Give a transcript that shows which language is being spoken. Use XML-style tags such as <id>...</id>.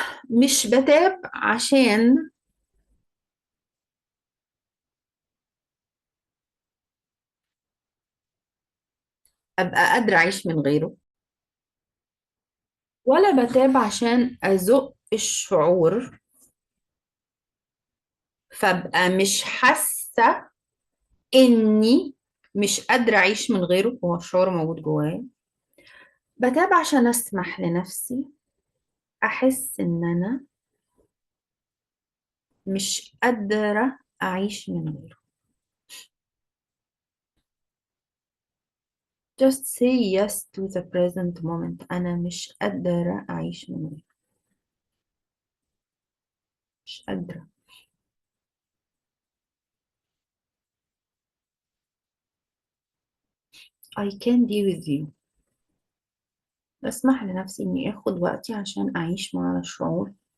<ar>مش بتاب عشان ابقى قادرة اعيش من غيره، ولا بتاب عشان ازق الشعور فابقى مش حاسه اني مش قادره اعيش من غيره. هو الشعور موجود جوايا. بتابع عشان اسمح لنفسي احس ان انا مش قادره اعيش من غيره.</ar> <en>just say yes to the present moment.</en> <ar>انا مش قادره اعيش من غيره. مش قادره.</ar> <en>I can be with you.</en> <ar>بسمح لنفسي اني اخد وقتي عشان اعيش مع الشعور.</ar>